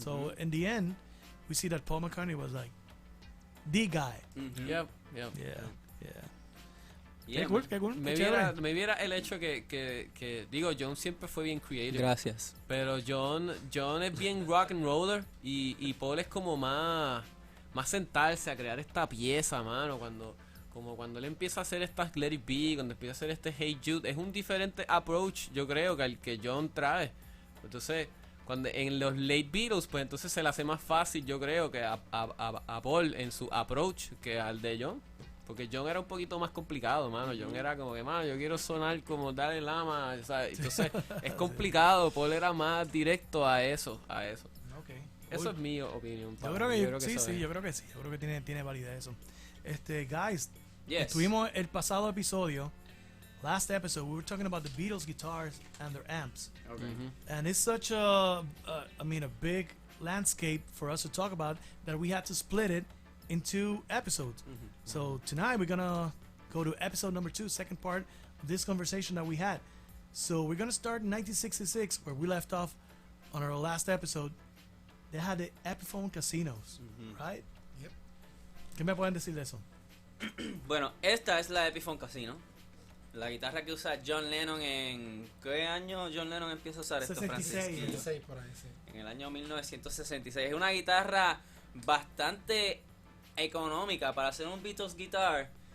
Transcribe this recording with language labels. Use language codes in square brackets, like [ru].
[en] So in the end, we see that Paul McCartney was like the guy. Yep. Yeah. Yeah, [es] Qué cool. Me qué chévere. viera el hecho que digo, John siempre fue bien creative. Gracias. Pero John es bien rock and roller y Paul es como más sentarse a crear esta pieza, mano, cuando él empieza a hacer estas Let It Be, cuando empieza a hacer este Hey Jude, es un diferente approach, yo creo, que el que John trae. Entonces, cuando en los late Beatles, pues entonces se le hace más fácil, yo creo, que a Paul en su approach que al de John. Porque John era un poquito más complicado, mano. John era como que, mano, yo quiero sonar como Dalai Lama, ¿sabes? Entonces, es complicado. Paul era más directo a eso. [en] Okay. [es] Eso es mi opinión. Yo creo que, eso sí, es. yo creo que sí. Yo creo que tiene validez eso. [en] Guys, Yes. [es] estuvimos el pasado episodio, [en] last episode, we were talking about the Beatles guitars and their amps. Okay. And it's such a big landscape for us to talk about that we had to split it in 2 episodes. So tonight we're gonna go to episode number 2, second part of this conversation that we had. So we're gonna start in 1966 where we left off on our last episode. They had the Epiphone casinos, right? Yep. [es] ¿Qué me pueden decir de eso? Bueno, esta es la Epiphone Casino. La guitarra que usa John Lennon en... ¿Qué año John Lennon empieza a usar esto, 66. Francisco? 16 por ahí, sí. En el año 1966. Es una guitarra bastante económica para hacer un Beatles guitar.